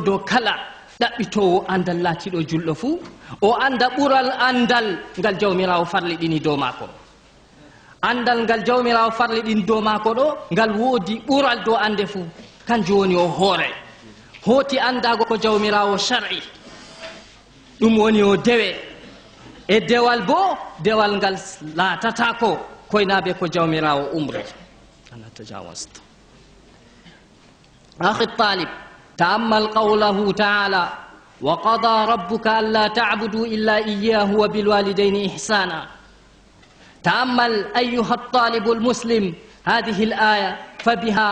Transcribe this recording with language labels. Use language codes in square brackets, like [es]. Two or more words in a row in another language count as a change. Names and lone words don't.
[ff] dow kala ɗaɓɓitowo andal laatiɗo julɗo fuu o anda ɓural andal ngal jawmirawo farliɗini dow maako andal ngal jawmirawo farliɗini dow maako ɗo ngal woodi ɓural dow ande fuu kanjum woni o hoore hooti andago ko jawmirawo shar'i ɗum woni o dewe e dewal bo dewal ngal laatatako koynaɓe ko jawmirawo umre ana tajawast [ar] أخي الطالب تأمل قوله تعالى وقضى ربك ألا تعبدوا إلا إياه وبالوالدين إحسانا تأمل أيها الطالب المسلم هذه الآية فبها